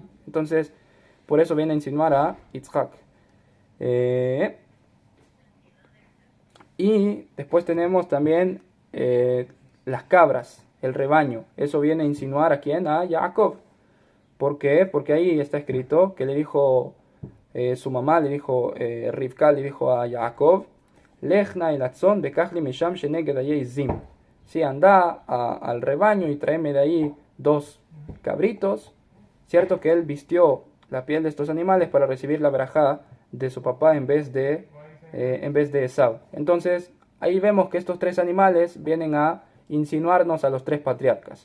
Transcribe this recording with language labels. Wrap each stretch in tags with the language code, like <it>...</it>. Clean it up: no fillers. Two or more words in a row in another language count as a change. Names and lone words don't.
<es>Entonces, por eso viene a insinuar a Yitzhak. Y después tenemos también las cabras, el rebaño. Eso viene a insinuar a quién, a Jacob. ¿Por qué? Porque ahí está escrito que le dijo su mamá, le dijo Rivka, le dijo a Jacob,</es> <he>לך נא אל הצאן וקח לי משם שני גדיי עזים.</he> <es>Sí, anda al rebaño y tráeme de ahí 2 cabritos. Cierto que él vistió la piel de estos animales para recibir la verajá de su papá en vez de Esau. Entonces, ahí vemos que estos 3 animales vienen a insinuarnos a los 3 patriarcas.</es>